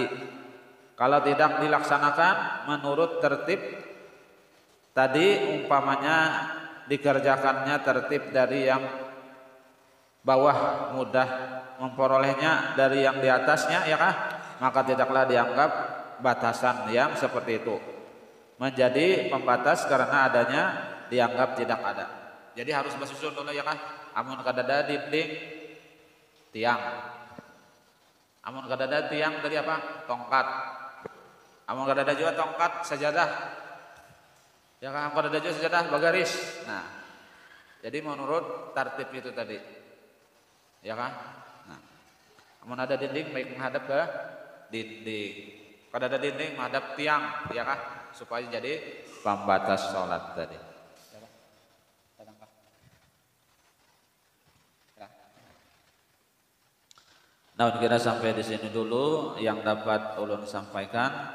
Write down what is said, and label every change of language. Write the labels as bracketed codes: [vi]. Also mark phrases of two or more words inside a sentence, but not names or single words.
[id] Kalau tidak dilaksanakan menurut tertib tadi, umpamanya dikerjakannya tertib dari yang bawah mudah memperolehnya dari yang di atasnya ya kah, maka tidaklah dianggap batasan yang seperti itu menjadi pembatas karena adanya dianggap tidak ada. Jadi harus bersusun dulu ya kan. [bjn] Amun kadada dinding tiang, amun kadada tiang dari apa, tongkat, amun kadada juga tongkat sejadah ya kan, amun kadada juga sejadah bagaris. [id] Nah, jadi menurut tertib itu tadi ya kan. [bjn] Nah, amun ada dinding baik menghadap ke dinding. [id] Kalau ada dinding menghadap tiang, ya kah? Supaya jadi pembatas sholat tadi. [bjn] Nah, kita sampai di sini dulu yang dapat ulun sampaikan.